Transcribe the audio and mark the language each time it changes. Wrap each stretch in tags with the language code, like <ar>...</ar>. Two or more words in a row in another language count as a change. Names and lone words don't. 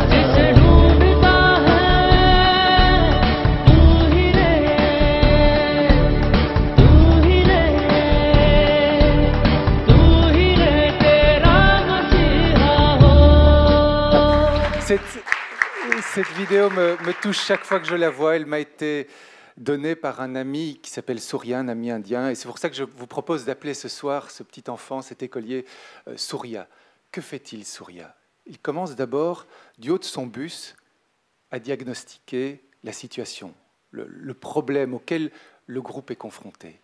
<hi>जिसे ढूंढता है तू ही रहे, तू ही रहे, तू ही रहे तेरा मसीहा हो।</hi> <fr>Cette vidéo me touche chaque fois que je la vois. Elle m'a été donnée par un ami qui s'appelle Surya, un ami indien. Et c'est pour ça que je vous propose d'appeler ce soir ce petit enfant, cet écolier, Surya. Que fait-il, Surya? Il commence d'abord, du haut de son bus, à diagnostiquer la situation, le problème auquel le groupe est confronté.</fr>